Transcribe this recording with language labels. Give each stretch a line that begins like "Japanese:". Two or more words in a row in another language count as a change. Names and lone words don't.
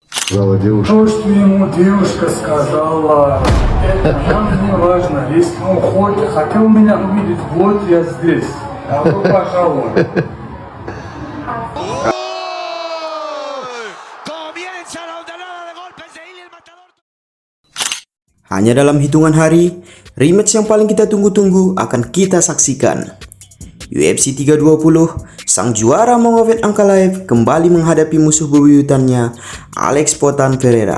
Russian: сказала девушка. То, что ему девушка сказала, это нам не важно. Если он хотел меня увидеть, вот я здесь. Добро пожаловать.
Indonesian: Hanya dalam hitungan hari, rematch yang paling kita tunggu-tunggu akan kita saksikan. UFC 320, sang juara Magomed Ankalaev kembali menghadapi musuh bebuyutannya, Alex Poatan Ferreira.